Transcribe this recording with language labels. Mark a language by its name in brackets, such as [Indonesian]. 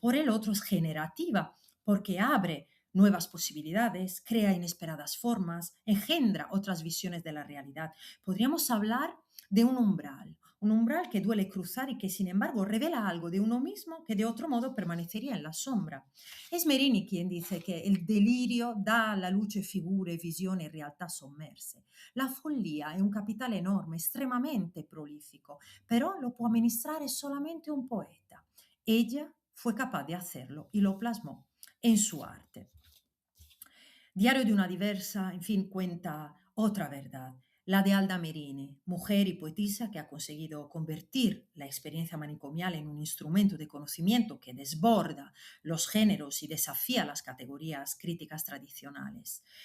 [Spanish] Por el otro, es generativa, porque abre nuevas posibilidades, crea inesperadas formas, engendra otras visiones de la realidad. Podríamos hablar de un umbral que duele cruzar y que sin embargo revela algo de uno mismo que de otro modo permanecería en la sombra. Es Merini quien dice [Italian] che il delirio dà alla luce figure, visioni e realtà sommerse. La follia è un capitale enorme, estremamente prolifico, però lo può amministrare solamente un poeta. [Spanish] Ella fue capaz de hacerlo y lo plasmó en su arte. Diario de una diversa, en fin, cuenta otra verdad, la de Alda Merini, mujer y poetisa que ha conseguido convertir la experiencia manicomial en un instrumento de conocimiento que desborda los géneros y desafía las categorías críticas tradicionales.